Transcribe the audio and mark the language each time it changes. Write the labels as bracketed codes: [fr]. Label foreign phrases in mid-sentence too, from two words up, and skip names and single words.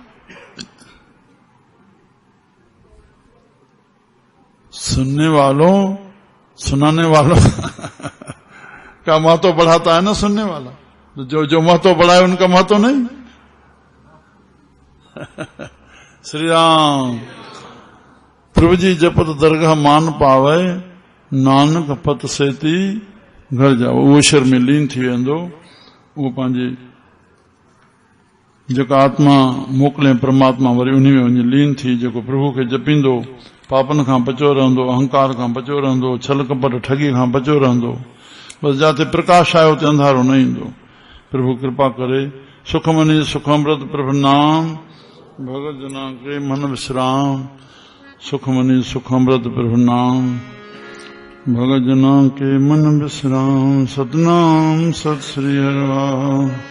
[hi] सुनने वालों सुनाने वालों का महत्व बढ़ाता है ना सुनने वाला। तो जो महत्व बढ़ाए उनका महत्व नहीं। श्री राम। [pa] ਪ੍ਰਭੂ ਜੀ ਜਪਤ ਦਰਗਾਹ ਮਾਨ ਪਾਵੇ, ਨਾਨਕ ਪਤ ਸੇਤੀ ਘਰ ਜਾਓ। [sd] वो ईश्वर में लीन थी वेंदो। वो पंहिंजी जेका आत्मा मोकिले परमात्मा वरी उन्हीं में वञी लीन थी। जेको प्रभु खे जपींदो पापन खां बचो रहंदो, अहंकार खां बचो रहंदो, छल कपट ठगी खां बचो रहंदो। बस जाते प्रकाश आयो ते अंधारो न ईंदो। प्रभु कृपा करे। [pa] ਸੁਖ ਮਨੀ ਸੁਖ ਅੰਮ੍ਰਿਤ ਪ੍ਰਭੂ ਨਾਮ, ਭਗਤ ਜਨਾ ਕੇ ਮਨ ਵਿਸ਼ਰਾਮ। ਸੁਖ ਮਨੀ ਸੁਖ ਅੰਮ੍ਰਿਤ ਪ੍ਰਭੂ ਨਾਮ, ਭਗਤ ਜਨਾ ਕੇ ਮਨ ਵਿਸ਼ਰਾਮ। ਸਤਨਾਮ ਸਤ ਸ੍ਰੀ ਹਰਿਵਾਮ।